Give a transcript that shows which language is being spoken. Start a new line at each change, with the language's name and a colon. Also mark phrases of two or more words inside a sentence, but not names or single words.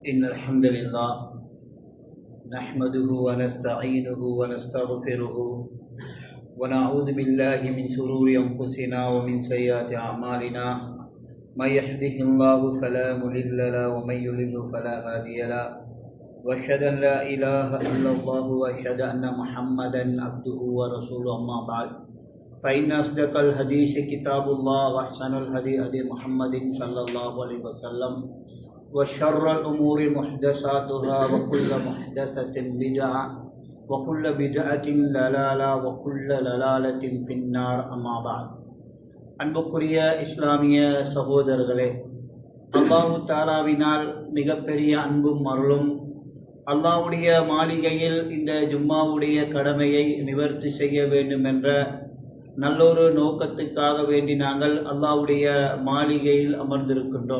Arabic: إن الحمد لله نحمده ونستعينه ونستغفره ونعوذ بالله من شرور أنفسنا ومن سيئات أعمالنا من يهده الله فلا مضل له ومن يضلل فلا هادي له وأشهد أن لا إله إلا الله وأشهد أن محمدا عبده ورسوله أما بعد فإن أصدق الحديث كتاب الله وأحسن الهدي هدي محمد صلى الله عليه وسلم وشر الأمور محدثاتها وكل محدثة بدعة وكل بدعة ضلالة وكل ضلالة في النار أما بعد
Tamil: அன்புக்குரிய இஸ்லாமிய சகோதரர்களே, அல்லாஹு தாலாவினால் மிகப்பெரிய அன்பும் அருளும் அல்லாஹ்வுடைய மாளிகையில் இந்த ஜும்மாவுடைய கடமையை நிவர்த்தி செய்ய வேண்டும் என்ற நல்லொரு நோக்கத்துக்காக வேண்டி நாங்கள் அல்லாஹ்வுடைய மாளிகையில் அமர்ந்திருக்கின்றோம்.